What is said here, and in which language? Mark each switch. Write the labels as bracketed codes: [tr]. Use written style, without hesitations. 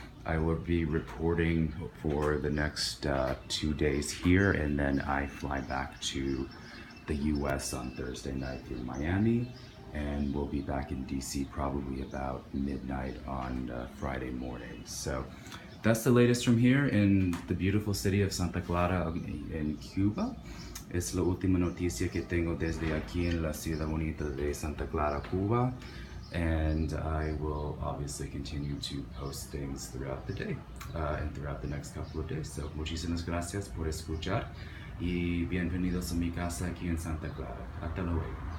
[en] I will be reporting for the next 2 days here, and then I fly back to the US on Thursday night through Miami. and we'll be back in DC probably about midnight on Friday morning. So that's the latest from here in the beautiful city of Santa Clara in Cuba. [es] Es la última noticia que tengo desde aquí en la ciudad bonita de Santa Clara, Cuba. [en] And I will obviously continue to post things throughout the day and throughout the next couple of days. [es] So muchísimas gracias por escuchar y bienvenidos a mi casa aquí en Santa Clara. Hasta luego.